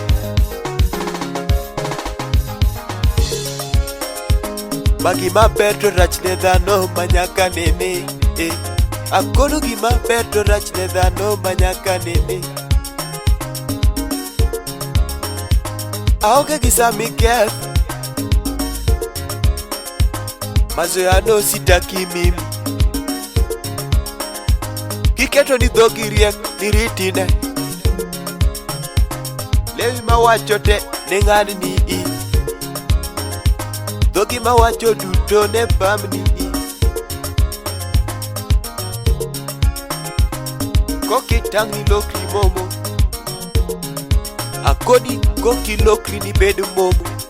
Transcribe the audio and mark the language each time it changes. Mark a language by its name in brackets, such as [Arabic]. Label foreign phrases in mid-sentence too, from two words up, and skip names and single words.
[Luo (Kenya and Tanzania)] Magi maber to rach ne dhano manyaka nene. Akono gima ber to rach ne dhano manyaka nene. Aonge gi sami keth, [Swahili] mazoea no sitaki mimi. [Luo (Kenya and Tanzania)] Kiketo ni dhogi riek ni ritine, lewi mawacho te ne ng'adni. Dhogi mawacho duto ne pamni. Kokitang'i lokri momo, akodi koki lokri ni bed momo.